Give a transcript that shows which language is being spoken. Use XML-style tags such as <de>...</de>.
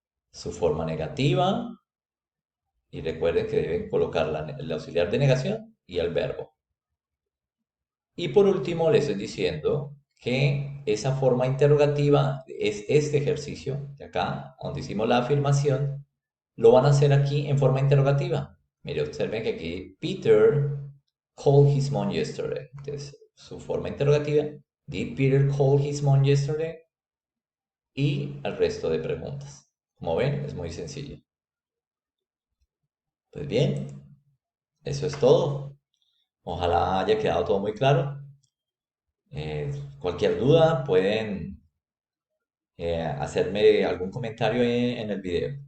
<es>Su forma negativa, y recuerden que deben colocar el auxiliar de negación y el verbo. Y por último, les estoy diciendo que esa forma interrogativa es este ejercicio de acá, donde hicimos la afirmación, lo van a hacer aquí en forma interrogativa. Mire, observen que aquí</es> <en>Peter called his mom yesterday.</en> <es>Entonces, su forma interrogativa,</es> <en>did Peter call his mom yesterday?</en> <es>Y el resto de preguntas. Como ven, es muy sencillo. Pues bien, eso es todo. Ojalá haya quedado todo muy claro. Cualquier duda pueden hacerme algún comentario en el video.</es>